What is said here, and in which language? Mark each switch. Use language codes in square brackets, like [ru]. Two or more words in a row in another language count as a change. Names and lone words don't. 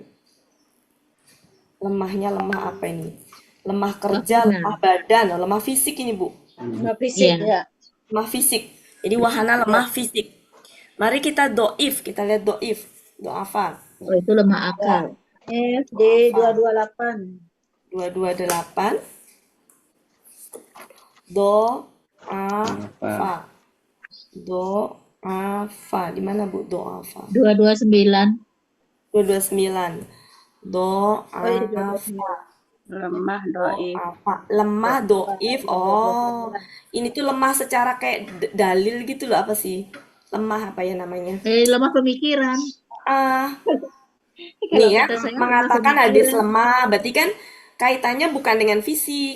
[id] Lemahnya lemah apa ini? Lemah kerja, Wahana. lemah badan, lemah fisik ini, Bu. nggak fisik Iya. ya. Lemah fisik. Jadi wahana lemah fisik. Mari kita doif, kita lihat doif. Doafa. Oh, itu lemah akal. Di 228. 228. Do, a, fa. Do, a, fa. Di mana, Bu? Do, a, fa. 229. 229. Do, a, Oh iya, fa. Lemah, Do, doif. a, fa. Lemah, doif. Oh, ini tuh lemah secara kayak dalil gitu loh. Apa sih? Lemah apa ya namanya? Lemah pemikiran. Ah, Kalau nih ya, kata saya lemah mengatakan hadis pemikiran. lemah, berarti kan kaitannya bukan dengan fisik.